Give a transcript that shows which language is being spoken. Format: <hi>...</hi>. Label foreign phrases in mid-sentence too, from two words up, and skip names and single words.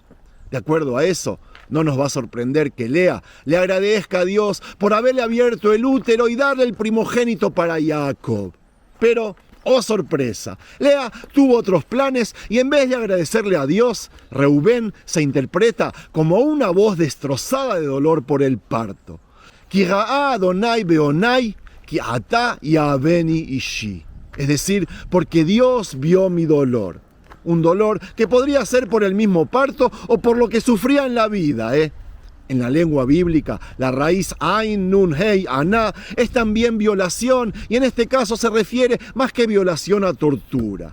<es>De acuerdo a eso, no nos va a sorprender que Lea le agradezca a Dios por haberle abierto el útero y darle el primogénito para Jacob. Pero, oh sorpresa, Lea tuvo otros planes y en vez de agradecerle a Dios, Reubén se interpreta como una voz destrozada de dolor por el parto.</es> <he>כי ראה ה' בעניי, כי עתה יאהבני אישי.</he> <es>Es decir, porque Dios vio mi dolor. Un dolor que podría ser por el mismo parto o por lo que sufría en la vida, En la lengua bíblica, la raíz Ain, Nun, Hei, Aná es también violación y en este caso se refiere más que violación a tortura.</es>